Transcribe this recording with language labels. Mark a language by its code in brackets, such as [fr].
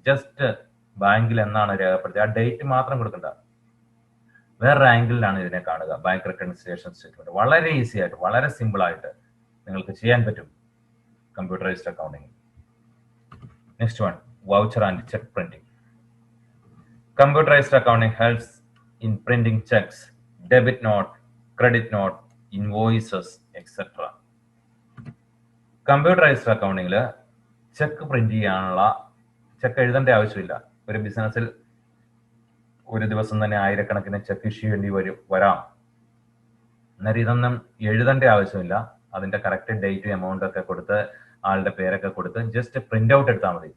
[ml] Just ബാങ്കിൽ എന്നാണ് രേഖപ്പെടുത്തിയത് ആ ഡേറ്റ് മാത്രം കൊടുക്കണ്ട, വേറൊരു ആംഗിളിലാണ് ഇതിനെ കാണുക. ബാങ്ക് റെക്കൺസിലിയേഷൻ സ്റ്റേറ്റ്മെന്റ് വളരെ ഈസി ആയിട്ട് വളരെ സിമ്പിൾ ആയിട്ട് നിങ്ങൾക്ക് ചെയ്യാൻ പറ്റും computerised accounting. [en] Next one, voucher and cheque printing. Computerized accounting helps in printing checks, debit note, credit note, invoices, etc. [ml] Computerised അക്കൗണ്ടിങ്ങിൽ check print ചെയ്യാനുള്ള, ചെക്ക് എഴുതേണ്ട ആവശ്യമില്ല. ഒരു ബിസിനസ്സിൽ ഒരു ദിവസം തന്നെ ആയിരക്കണക്കിന് ചെക്ക് ഇഷ്യൂ ചെയ്യേണ്ടി വരാം. അന്നേരം ഇതൊന്നും എഴുതേണ്ട ആവശ്യമില്ല. അതിന്റെ കറക്റ്റ് ഡേറ്റ് എമൗണ്ട് ഒക്കെ കൊടുത്ത് ആളുടെ പേരൊക്കെ കൊടുത്ത് ജസ്റ്റ് പ്രിന്റ് ഔട്ട് എടുത്താൽ മതി.